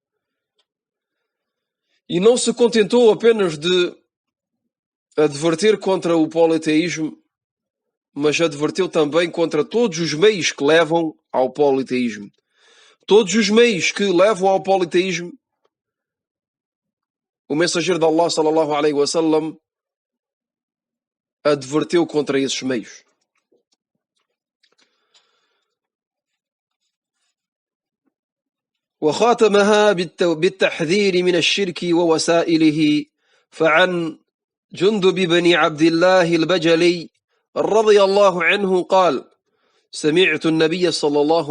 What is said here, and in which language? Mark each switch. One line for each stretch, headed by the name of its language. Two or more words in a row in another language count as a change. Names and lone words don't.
Portuguese: E não se contentou apenas de adverter contra o politeísmo, mas adverteu também contra todos os meios que levam ao politeísmo. Todos os meios que levam ao politeísmo, o mensageiro de Allah
Arabic: صلى الله عليه وسلم
Portuguese: adverteu contra esses meios.
Arabic: وخاتمها بالتحذير من الشرك ووسائله فعن جندب بن عبد الله البجلي رضي الله عنه قال: سمعت النبي صلى الله